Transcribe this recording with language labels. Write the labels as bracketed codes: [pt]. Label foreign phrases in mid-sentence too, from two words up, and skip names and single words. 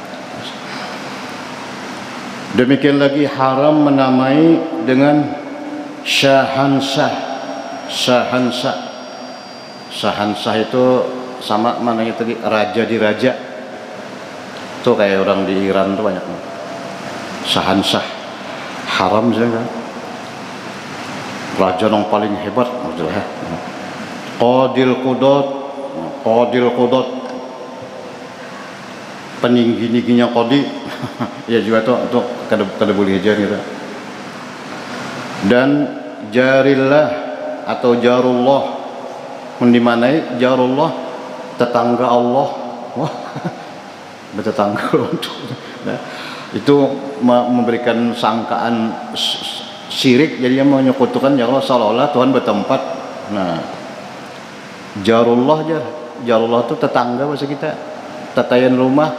[id] Demikian lagi haram menamai dengan Syahansah. Syahansah itu sama mananya tadi, raja di raja. Itu kayak orang di Iran tuh banyak. Syahansah haram saja. Raja yang paling hebat maksudnya. [ar] قاضي القضاة [id] peninggi-tingginya qadi. Ya juga tuh [bjn] kada boleh [id] aja gitu. Dan jarillah atau jarullah, mendimanai jarullah tetangga Allah. Wah, bertetangga untuk nah, itu memberikan sangkaan syirik, jadi yang menyekutukan ya Allah seolah-olah Tuhan bertempat. Nah, jarullah jarullah itu tetangga bahasa kita, [bjn] tatayan rumah.